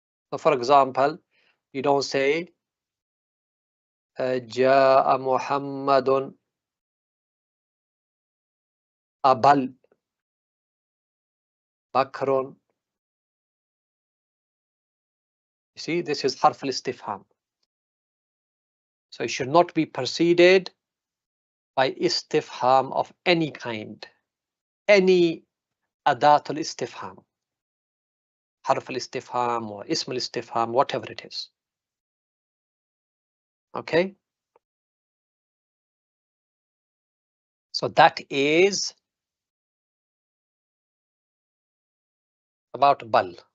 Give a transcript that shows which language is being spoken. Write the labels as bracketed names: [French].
[English] So for example, you don't say [Arabic] Ja'a Muhammadun abal Bakrun. [English] You see, this is harf al-istifham. So it should not be preceded by istifham of any kind, any [Arabic] أداة الاستفهام, حرف الاستفهام or اسم الاستفهام, whatever it is. [English] Okay, so that is about bal.